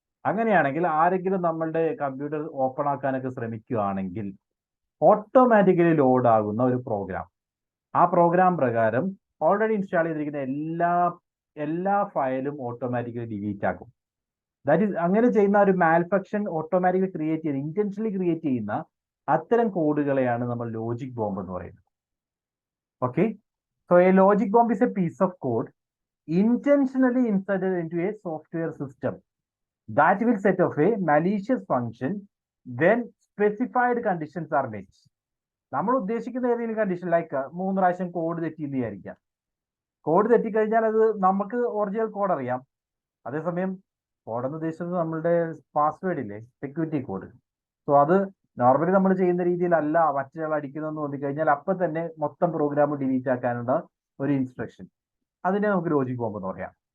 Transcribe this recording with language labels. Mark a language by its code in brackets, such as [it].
[ml] അങ്ങനെയാണെങ്കിൽ ആരെങ്കിലും നമ്മളുടെ കമ്പ്യൂട്ടർ ഓപ്പൺ ആക്കാനൊക്കെ ശ്രമിക്കുകയാണെങ്കിൽ ഓട്ടോമാറ്റിക്കലി ലോഡ് ആകുന്ന ഒരു പ്രോഗ്രാം, ആ പ്രോഗ്രാം പ്രകാരം ഓൾറെഡി ഇൻസ്റ്റാൾ ചെയ്തിരിക്കുന്ന എല്ലാ ഫയലും ഓട്ടോമാറ്റിക്കലി ഡിലീറ്റ് ആക്കും. ദാറ്റ് ഈസ് അങ്ങനെ ചെയ്യുന്ന ഒരു മാൽഫങ്ഷൻ ഓട്ടോമാറ്റിക്കലി ക്രിയേറ്റ് ചെയ്ത് ഇന്റൻഷനലി ക്രിയേറ്റ് ചെയ്യുന്ന അത്തരം കോഡുകളെയാണ് നമ്മൾ ലോജിക് ബോംബ് എന്ന് പറയുന്നത്. [en] Okay, so a logic bomb is a piece of code intentionally inserted into a software system that will set off a malicious function when specified conditions are met. [ml] നമ്മൾ ഉദ്ദേശിക്കുന്ന ഏതെങ്കിലും condition, like 3 പ്രാവശ്യം code തെറ്റിയെന്ന് വിചാരിക്കാം. Code തെറ്റിക്കഴിഞ്ഞാൽ അത് നമുക്ക് original code അറിയാം. അതേസമയം കോഡെന്ന് ഉദ്ദേശിച്ചത് നമ്മളുടെ പാസ്വേഡ് ഇല്ലേ, സെക്യൂരിറ്റി കോഡ്. സോ അത് നോർമലി നമ്മൾ ചെയ്യുന്ന രീതിയിലല്ല മറ്റൊരാൾ അടിക്കുന്നതെന്ന് തോന്നിക്കഴിഞ്ഞാൽ അപ്പം തന്നെ മൊത്തം പ്രോഗ്രാം ഡിലീറ്റ് ആക്കാനുള്ള ഒരു ഇൻസ്ട്രക്ഷൻ, അതിനെ നമുക്ക് ലോജിക് ബോംബ് എന്ന് പറയാം.